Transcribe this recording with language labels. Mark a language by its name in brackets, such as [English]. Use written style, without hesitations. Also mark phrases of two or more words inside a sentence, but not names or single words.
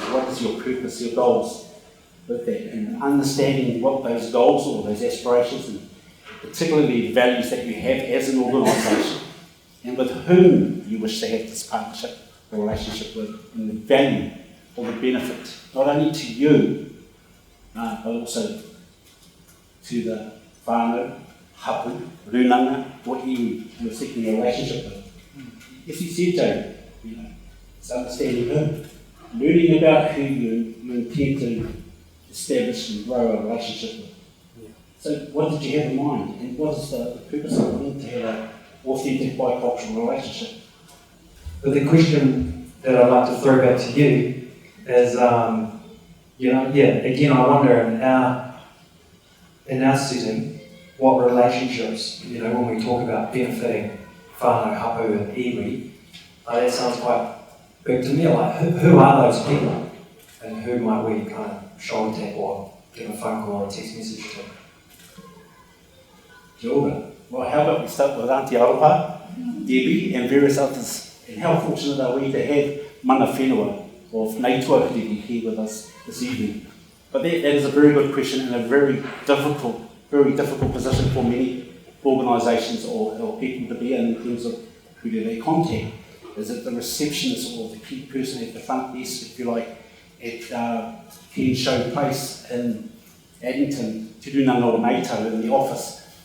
[English] What is your purpose, your goals with that? And understanding what those goals or those aspirations, and particularly the values that you have as an organisation, and with whom you wish to have this partnership, the relationship with, and the value or the benefit, not only to you, but also to the [Māori] whānau, hapu, runanga, [English] what you're seeking a relationship with. As you said, Jane, it's understanding who, learning about who you intend to establish and grow a relationship with. Yeah. So what did you have in mind, and what is the purpose of it to have an authentic bicultural relationship? But the question that I'd like to throw back to you is, again, I wonder in our setting, what relationships, when we talk about benefiting [Māori] whānau, hapu [English] and iwi, that sounds quite big to me. Like, who are those people? And who might we kind of shoulder tap or give a phone call or a text message to? [Māori] Kia ora. [English] Well, how about we start with Auntie Aroha, Debbie and various others. And how fortunate are we to have [Māori] mana whenua [English] of Nei Tuahuriri here with us this evening. But that is a very good question and a very difficult position for many organisations or people to be in terms of who do they contact. Is it the receptionist or the key person at the front desk, if you like, at Ken Show Place in Addington, Te Runanga o Naito in the office?